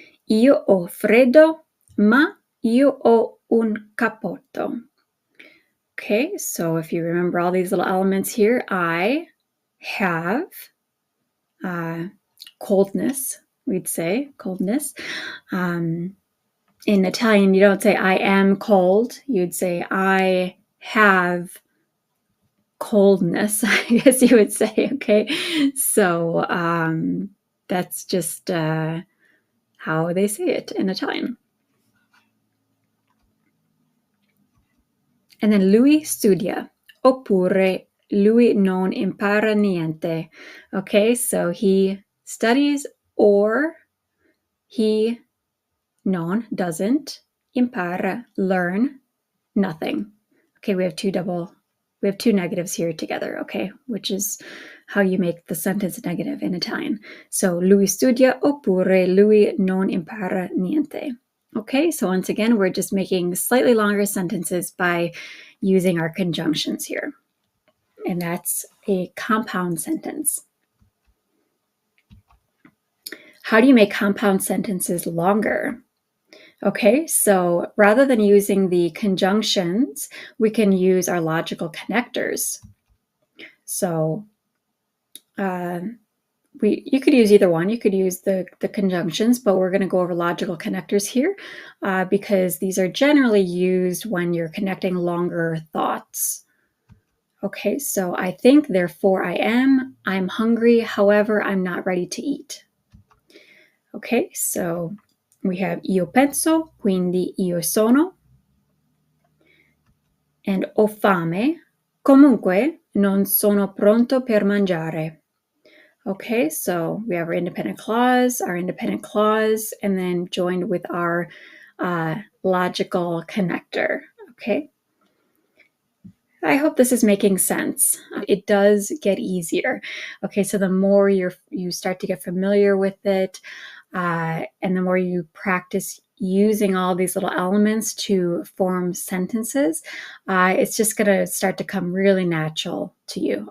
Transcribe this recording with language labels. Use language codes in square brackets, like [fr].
[it] Io ho freddo, ma io ho un cappotto. [en] Okay, so if you remember all these little elements here, I have coldness, we'd say coldness. In Italian, you don't say I am cold, you'd say I have coldness, I guess you would say, okay? So that's just how they say it in Italian. And then [it] lui studia, oppure lui non impara niente. [en] Okay, so he studies or he doesn't, [it] impara, [en] learn, nothing. Okay, we have two negatives here together, okay, which is how you make the sentence negative in Italian. So [it] lui studia oppure lui non impara niente. [en] Okay, so once again, we're just making slightly longer sentences by using our conjunctions here. And that's a compound sentence. How do you make compound sentences longer? Okay, so rather than using the conjunctions, we can use our logical connectors. So uh, you could use either one. You could use the conjunctions, but we're going to go over logical connectors here because these are generally used when you're connecting longer thoughts. Okay, so I think, therefore I am, I'm hungry, however, I'm not ready to eat. Okay, so we have [it] io penso, quindi io sono, and ho fame, comunque non sono pronto per mangiare. [en] Okay, so we have our independent clause, and then joined with our logical connector. Okay, I hope this is making sense. It does get easier. Okay, so the more you start to get familiar with it, and the more you practice using all these little elements to form sentences, it's just going to start to come really natural to you.